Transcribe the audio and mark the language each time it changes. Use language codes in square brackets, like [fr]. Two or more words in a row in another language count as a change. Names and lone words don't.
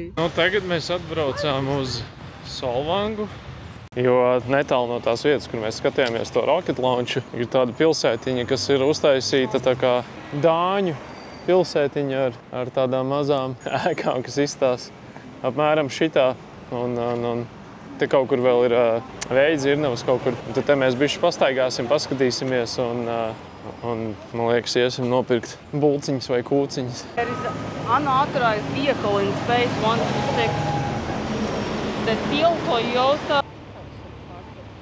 [lv] Tagad mēs atbraucām uz Solvangu, jo netālu no tās vietas, kur mēs skatījāmies to [en] rocket launchu, [lv] ir tāda pilsētiņa, kas ir uztaisīta tā kā dāņu pilsētiņa ar tādām mazām ēkām, kas izstās apmēram šitā. Un te kaut kur vēl ir vēja dzirnavas kaut kur. Un tad te mēs bišķi pastaigāsim, paskatīsimies un man liekas, iesim nopirkt bulciņas vai kūciņas. [en] There is an unauthorized vehicle in space 126. The teal Toyota.